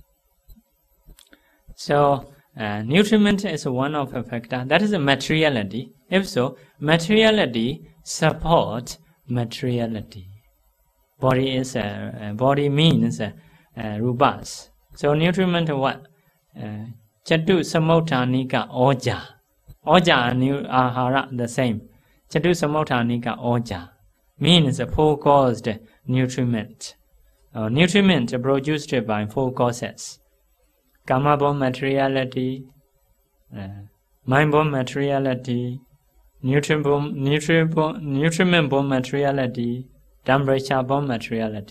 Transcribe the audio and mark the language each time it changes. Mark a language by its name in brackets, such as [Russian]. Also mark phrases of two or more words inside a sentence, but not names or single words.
[English] So nutriment is one of the factor. That is materiality. If so, materiality support materiality. Body is body means rupas. So nutriment what? [Pali] Chatu samothanika oja. [English] Oja and ahara the same. [Pali] Chatu samothanika oja [English] means four caused nutriment. Nutriment produced by four causes. Karma-born materiality, mind-born materiality, nutriment-born materiality, temperature-born materiality.